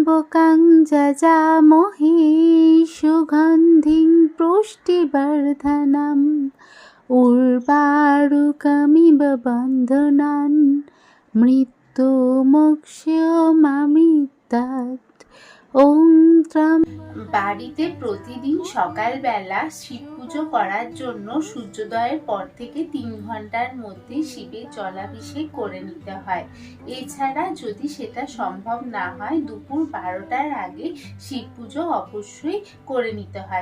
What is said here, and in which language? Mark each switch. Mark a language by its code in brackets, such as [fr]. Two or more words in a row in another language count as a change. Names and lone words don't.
[sa] त्र्यम्बकं जजामहे सुगन्धिं पुष्टिवर्धनम् उर्वारुकमिव बन्धनान् मृत्युमोक्षमामित्तात्। ওম ত্রাম। [bn] বাড়িতে প্রতিদিন সকালবেলা শিব পুজো করার জন্য সূর্যোদয়ের পর থেকে 3 ঘন্টার মধ্যে শিবের জলাভিষেক করে নিতে হয়। এছাড়া যদি সেটা সম্ভব না হয় দুপুর 12টার আগে শিব পুজো অবশ্যই করে নিতে হয়।